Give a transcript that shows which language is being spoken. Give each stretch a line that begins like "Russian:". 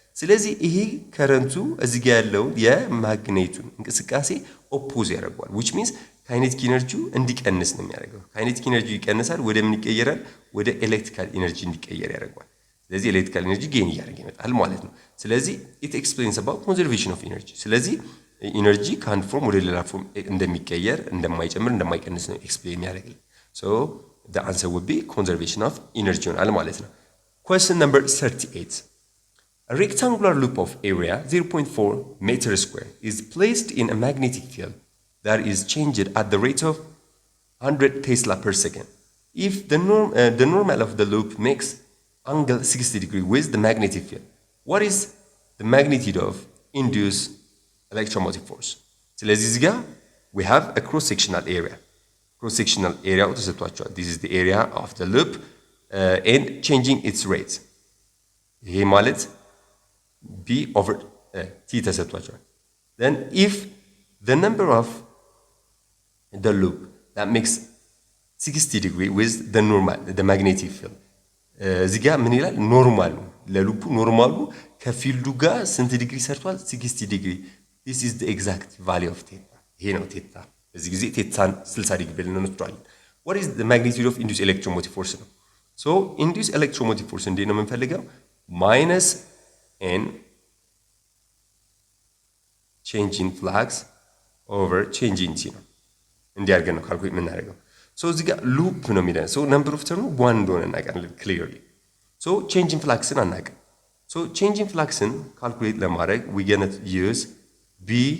Amharic: ስለዚህ ይሄ ከረንቱ እዚህ ጋር ያለው የማግኔቱን እንቅስቃሴ ኦፖዝ ያደርጋል which means ካይኔቲክ ኢነርጂው እንዲቀንስ ነው የሚያደርገው ካይኔቲክ ኢነርጂው ይቀንሳል ወደ ምን ይቀየራል ወደ ኤሌክትሪካል ኢነርጂ እንዲቀየር ያደርጋል ስለዚህ ኤሌክትሪካል ኢነርጂ ጌን ያደርግ ይመጣል ማለት ነው ስለዚህ
English: it explains about conservation of energy
Amharic: ስለዚህ ኢነርጂ ከአንድ ፎርም ወደ ሌላ ፎርም እንደሚቀየር እንደማይጨምር እንደማይቀንስ ነው ኤክስፕሌን ያደርጋል
English: so the answer would be conservation of energy
Amharic: ይሆናል ማለት ነው
English: question number 38 A rectangular loop of area 0.4 meters square is placed in a magnetic field that is changed at the rate of 100 Tesla per second. If the normal of the loop makes angle 60 degrees with the magnetic field, what is the magnitude of induced electromotive force? So we have a cross-sectional area. Cross-sectional area, this is the area of the loop and changing its rate. Here ማለት B over T ተሰጥቷቸዋል. Then if the number of the loop that makes 60 degree with the normal, the magnetic field.
Amharic: እዚህ ጋር ምን ይላል? ኖርማል ነው። ለሉፑ ኖርማሉ ከፊልዱ ጋር ስንት ዲግሪ ሰርቷል? 60 ዲግሪ.
English: This is the exact value of theta.
Amharic: ይሄ ነው ቴታ። በዚህ ጊዜ ቴታን 60 ዲግሪ ብለን እንወስዳለን.
English: What is the magnitude of induced electromotive force
Amharic: ነው?
English: So induced electromotive force
Amharic: እንዴት ነው የምንፈልገው?
English: minus n change in flux over change in t ነው
Amharic: እንዲያርገን ነው ካልኩሌት የምናደርገው
English: so እዚህ ጋር loop ነው የሚለው so number of term 1
Amharic: እንደሆነ እናውቃለን
English: clearly so change in flux አናውቅም so change in flux calculate ለማድረግ we gonna use b